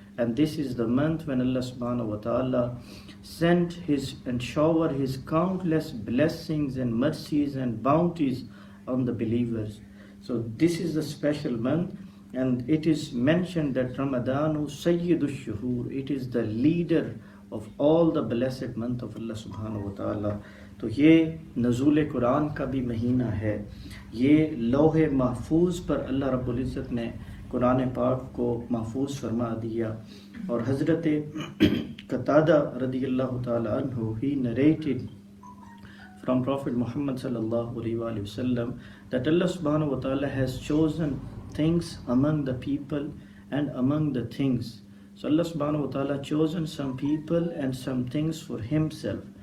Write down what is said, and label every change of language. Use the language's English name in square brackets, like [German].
[English] And this is the month when Allah subhanahu wa ta'ala sent His and shower His countless blessings and mercies and bounties on the believers. So this is the special month, and it is mentioned that Ramadanu Sayyidush Shuhur, it is the leader of all the blessed month of Allah subhanahu wa ta'ala. [Urdu] تو یہ نزول قرآن کا بھی مہینہ ہے. یہ لوح محفوظ پر اللہ رب العزت نے قرآن پاک کو محفوظ فرما دیا. اور حضرت قتادہ رضی اللہ تعالی عنہ [English] he narrated from Prophet Muhammad sallallahu alaihi wasallam that Allah subhanahu wa ta'ala has chosen things among the people and among the things. So Allah subhanahu wa ta'ala chosen some people and some things for Himself.